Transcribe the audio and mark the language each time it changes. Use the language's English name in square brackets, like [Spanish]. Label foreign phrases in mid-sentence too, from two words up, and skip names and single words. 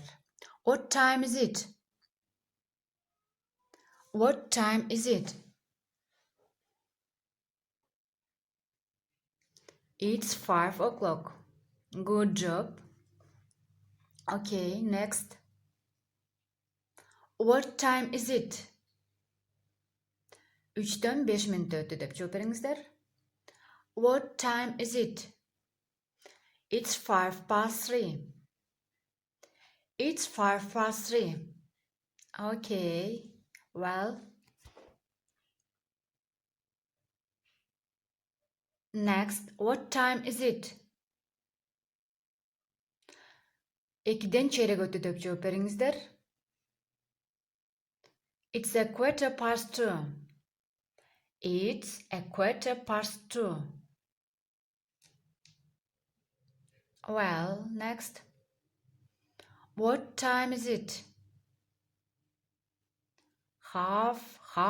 [English] What time is it? What time is it? It's 5 o'clock. Good job. Okay, next. What time is it? [Kyrgyz] 3дөн 5 минут өттү деп жооп бериңиздер. [English] What time is it? It's 5 past 3. It's 5 past 3. Okay, well. Next, what time is it? [Kyrgyz] 2ден чейрек өттү деп жооп бериңиздер. [English] It's a quarter past 2. It's a quarter past 2. Well, next. What time is it? Half.